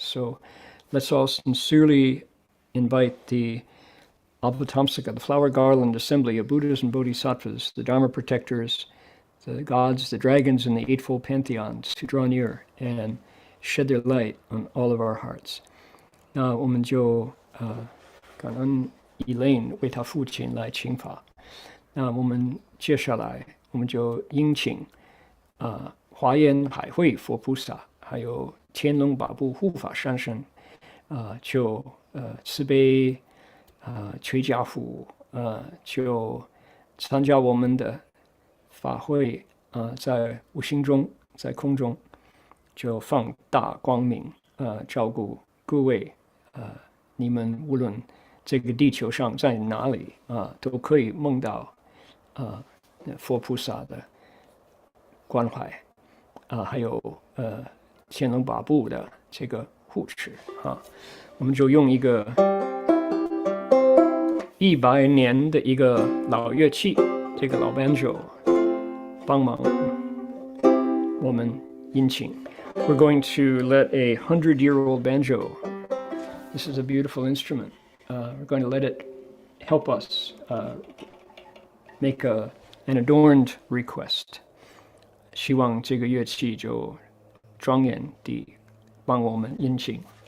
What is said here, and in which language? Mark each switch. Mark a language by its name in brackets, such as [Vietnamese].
[English] So let's all sincerely invite the Avatamsaka, the flower garland assembly of Buddhas and Bodhisattvas, the Dharma protectors, the gods, the dragons, and the Eightfold Pantheons to draw near and shed their light on all of our hearts. [Chinese] 那我们就感恩 Elaine 为他父亲来请法。那我们接下来我们就殷请华严海会佛菩萨，还有天龙八部护法善神，就慈悲垂家父，就参加我们的法会，在无形中，在空中，就放大光明，照顾各位，你们无论这个地球上在哪里都可以梦到佛菩萨的关怀，还有天龙八部的这个护持啊，我们就用一个100年的一个老乐器，这个老 banjo 帮忙我们殷勤。 [English] We're going to let a 100-year-old banjo. This is a beautiful instrument. We're going to let it help us make an adorned request. [Chinese] 希望这个乐器就庄严地帮我们殷勤。